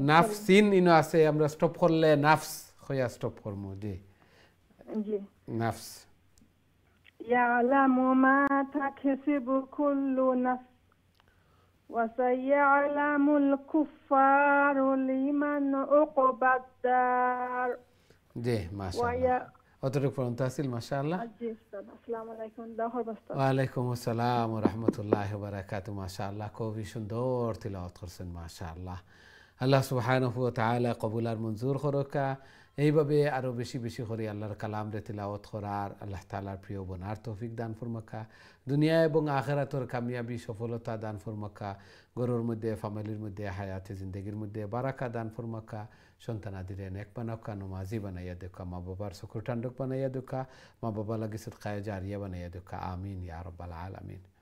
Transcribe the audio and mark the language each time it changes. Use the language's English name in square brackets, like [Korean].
[Bangla] নাফসিন ইনো আছে আমরা স্টপ করলে নাফস হইয়া স্টপ করমু জি জি নাফস [Arabic] يعلم ما تكسب كل نفس وسيعلم الكفار لمن عقبى الدار [Bangla] জি মাশাআল্লাহ অতটুকু পর্যন্ত আসিল মাশাআল্লাহ জি উস্তাদ আসসালামু আলাইকুম দাহর বাস্তা ওয়ালাইকুম আসসালাম ওয়া রাহমাতুল্লাহি ওয়া বারাকাতুহু মাশাআল্লাহ খুবই সুন্দর তিলাওয়াত করছেন মাশাআল্লাহ আল্লাহ সুবহানাহু ওয়া তাআলা কবুল আর মঞ্জুর করুকা এইভাবে আরো বেশি বেশি করে আল্লাহর কালাম রে তিলাওয়াত করার আল্লাহ তাআলার প্রিয় বনার তৌফিক দান ফরমাকা দুনিয়া এবং আখিরাতের কামিয়াবি সফলতা দান ফরমাকা ঘরের মধ্যে ফ্যামিলির মধ্যে হায়াতে জিন্দেগির মধ্যে বারাকা দান ফরমাকা সন্তানাদিরে নেক বানাকা নমাজি বানাইয়া দেখা মা বাবার চকুর ঠান্ডক বানাইয়া দেখা মা বাবা লাগি সদকায়ে জারিয়া বানাইয়া দেখা আমিন ইয়া রাব্বাল আলামিন